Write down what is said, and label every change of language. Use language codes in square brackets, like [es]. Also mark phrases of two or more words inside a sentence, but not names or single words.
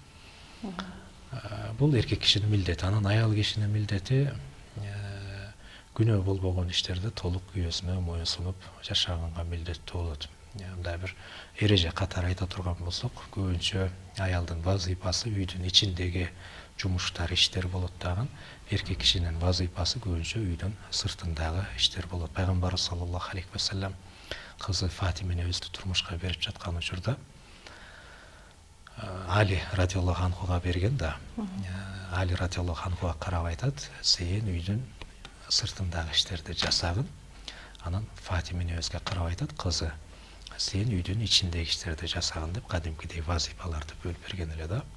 [ky] Бул эркек кишинин милдети. Анан аял кишинин милдети күнөө болбогон иштерде толук күйөөсүнө моюнсунуп жашаганга милдеттүү болот. Мындай бир эреже катары айта турган болсок, көбүнчө аялдын вазыйпасы үйдүн ичиндеги жумуштар, иштер болот дагы. Эркек кишинин вазыйпасы көбүнчө үйдүн сыртындагы иштер болот. Пайгамбарыбыз [ar] صلى الله عليه وسلم [ky] кызы Фатимени өзү турмушка берип жаткан учурда Али [ar] رضي الله عنه [ky] берген да. Али [ar] رضي الله عنه [ky] карап айтат, сен үйдүн сыртындагы иштерди жасагын. Анан Фатимени өзгө карап айтат, кызы, сен үйдүн ичиндеги иштерди жасагын деп кадимкидей вазыйпаларды бөлүп берген эле да.